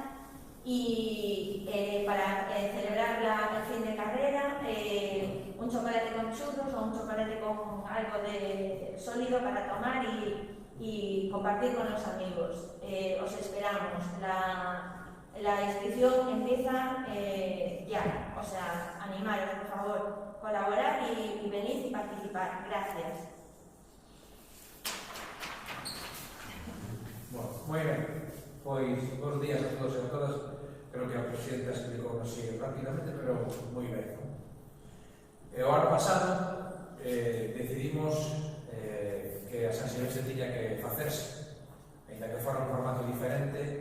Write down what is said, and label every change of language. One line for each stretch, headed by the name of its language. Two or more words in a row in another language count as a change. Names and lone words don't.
Spanish: Y para celebrar el fin de carrera, un chocolate con churros o un chocolate con algo de sólido para tomar y compartir con los amigos. Os esperamos. La inscripción empieza ya, o sea, animaros, por favor, colaborar y venid y participar. Gracias. Bueno,
Galician: moi ben, pois bons días a todos e a todas. Creo que a presidenta explicou así rápidamente, pero moi ben, non? O ano pasado decidimos que a San Silvestre tiña que facerse, ainda que fora un formato diferente.